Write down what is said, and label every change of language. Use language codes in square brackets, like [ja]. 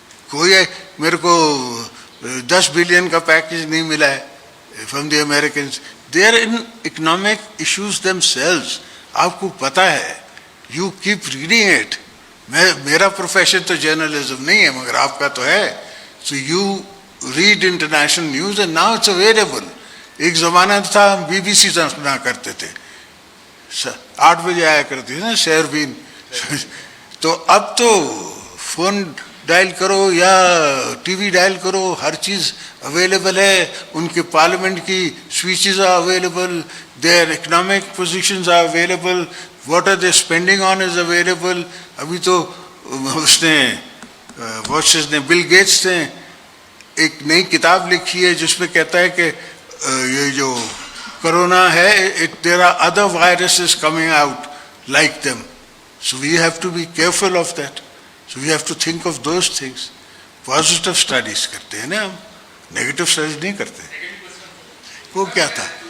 [hi] कोई मेरे को 10 बिलियन का पैकेज नहीं मिला है [en] from the Americans. They are in economic issues themselves. [hi] आपको पता है. [en] You keep reading it. [hi] मेरा प्रोफेशन तो जर्नलिज्म नहीं है, मगर आपका तो है. [en] So you read international news and now it's available. [hi] एक ज़माना था हम BBC सुना करते थे, 8 बजे आया करती थी ना शेरबीन. तो अब तो फोन डायल करो या टीवी डायल करो, हर चीज़ अवेलेबल है. [en] उनके पार्लियामेंट की speeches are available, their economic positions are available, what are they spending on is available. [hi] अभी तो उसने बिल गेट्स ने एक नई किताब लिखी है जिसमें कहता है कि ये जो कोरोना है, [en] There are other viruses coming out like them. So we have to be careful of that. So we have to think of those things. [hi] Positive studies करते हैं ना हम, negative studies नहीं करते. वो क्या था?